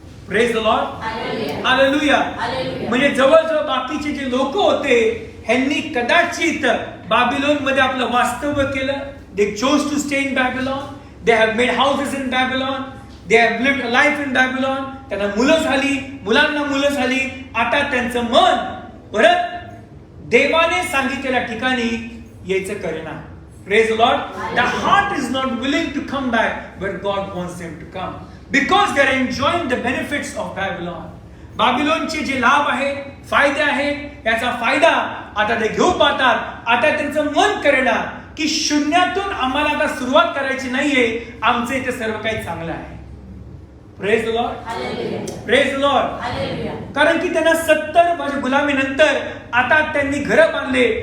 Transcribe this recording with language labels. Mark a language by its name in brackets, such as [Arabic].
[English] Praise the lord. [Marathi] Hallelujah. म्हणजे जवळजवळ बाकीचे जे लोक होते ह्यांनी कदाचित बाबिलोन मध्ये आपलं वास्तव्य केलं. [English] They chose to stay in Babylon. They have made houses in Babylon. They have lived life in Babylon. [Marathi] त्यांना मुलं झाली, मुलांना मुलं झाली. आता त्यांचं मन परत देवाने सांगितलेल्या ठिकाणी यायचं करेना. [English] Praise the Lord. The heart is not willing to come back where God wants them to come because they are enjoying the benefits of Babylon. [Marathi] बाबिलोनचे जे लाभ आहेत, फायदे आहेत, याचा फायदा आता ते घेऊ पाहतात. आता त्यांचं मन करेना की शून्यातून आम्हाला आता सुरुवात करायची नाहीये, आमचे इथे सर्व काही चांगलं आहे. [English] Praise the lord. Praise the lord. [Marathi] कारण की त्यांना 70 वर्ष गुलामीनंतर आता त्यांनी घरं बांधले.